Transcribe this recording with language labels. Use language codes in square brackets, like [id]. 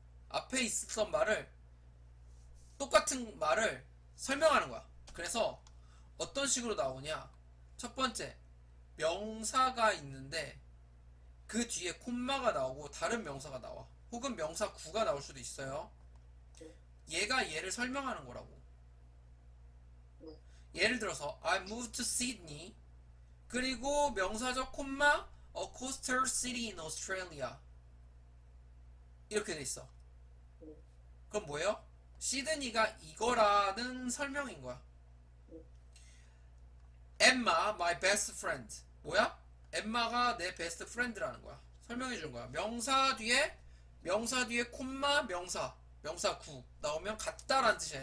[ko] 앞에 있었던 말을 똑같은 말을 설명하는 거야. 그래서 어떤 식으로 나오냐? 첫 번째, 명사가 있는데 그 뒤에 콤마가 나오고 다른 명사가 나와. 혹은 명사 구가 나올 수도 있어요. 얘가 얘를 설명하는 거라고. 예를 들어서 [en] I moved to Sydney. [ko] 그리고 명사적 콤마 [en] a coastal city in Australia. [ko] 이렇게 돼 있어. 그럼 뭐예요? 시드니가 이거라는 설명인 거야. [en] Emma, my best friend. [ko] 뭐야? 엠마가 내 베스트 프렌드라는 거야. 설명해 준 거야. 명사 뒤에 콤마 명사 구 나오면 같다라는 뜻이야.